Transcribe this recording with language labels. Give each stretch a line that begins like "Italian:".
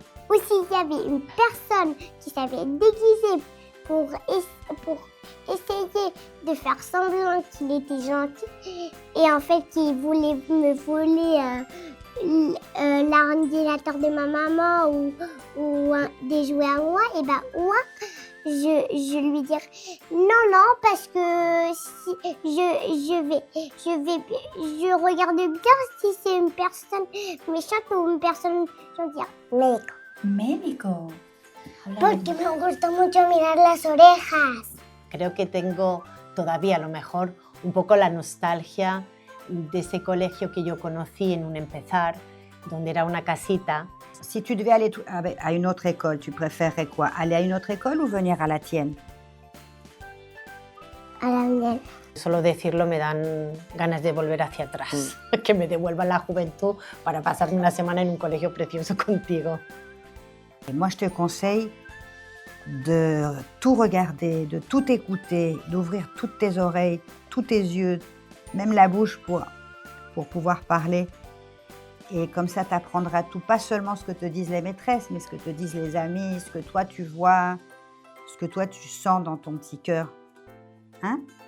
French: Aussi, il y avait une personne qui s'avait déguisée pour essayer de faire semblant qu'il était gentil et en fait qui voulait me voler l'ordinateur de ma maman ou des jouets à moi, et ben moi je lui dire non parce que si je regarde bien si c'est une personne méchante ou une personne gentille.
Spanish: Médico. Médico. Porque me gusta mucho mirar las orejas. Creo que tengo todavía a lo mejor un poco la nostalgia de ese colegio que yo conocí en un empezar, donde era una casita.
French: Si tu devais aller à une autre école, tu préférerais quoi? Aller à une autre école ou venir à la tienne? A la mienne.
Spanish: Solo decirlo me dan ganas de volver hacia atrás, que me devuelvan la juventud para pasar una semana en un colegio precioso contigo.
French: Et moi, je te conseille de tout regarder, de tout écouter, d'ouvrir toutes tes oreilles, tous tes yeux, même la bouche pour pouvoir parler. Et comme ça, tu apprendras tout, pas seulement ce que te disent les maîtresses, mais ce que te disent les amis, ce que toi tu vois, ce que toi tu sens dans ton petit cœur. Hein?